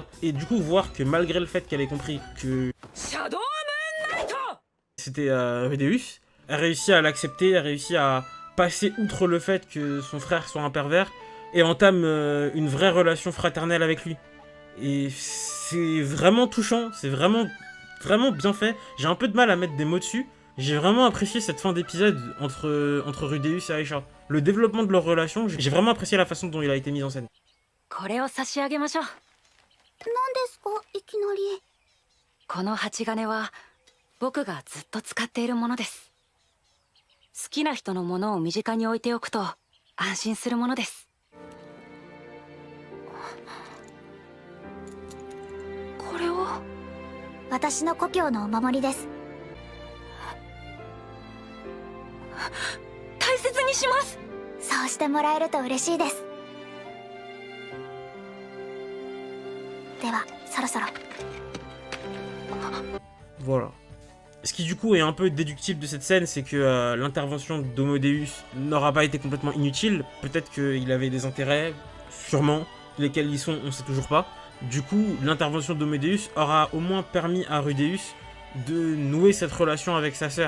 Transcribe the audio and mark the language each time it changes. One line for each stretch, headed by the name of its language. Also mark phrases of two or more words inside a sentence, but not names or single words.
French: Et du coup voir que malgré le fait qu'elle ait compris que c'était Rudeus, elle réussit à l'accepter, elle réussit à passer outre le fait que son frère soit un pervers, et entame une vraie relation fraternelle avec lui. Et c'est vraiment touchant, c'est vraiment bien fait. J'ai un peu de mal à mettre des mots dessus. J'ai vraiment apprécié cette fin d'épisode entre Rudeus et Aisha. Le développement de leur relation, j'ai vraiment apprécié la façon dont il a été mis en scène.
Japanese: これを差し上げましょう。何ですか、いきなり。この鉢金は僕がずっと使っているものです。好きな人のものを身近に置いておくと安心するものです。これを私の故郷のお守りです。大切にします。そうしてもらえると嬉しいです。ではそろそろ。
French: Voilà. Ce qui du coup est un peu déductible de cette scène, c'est que l'intervention d'Homodeus n'aura pas été complètement inutile. Peut-être qu'il avait des intérêts, sûrement, lesquels ils sont, on sait toujours pas. Du coup, l'intervention d'Homodeus aura au moins permis à Rudeus de nouer cette relation avec sa sœur.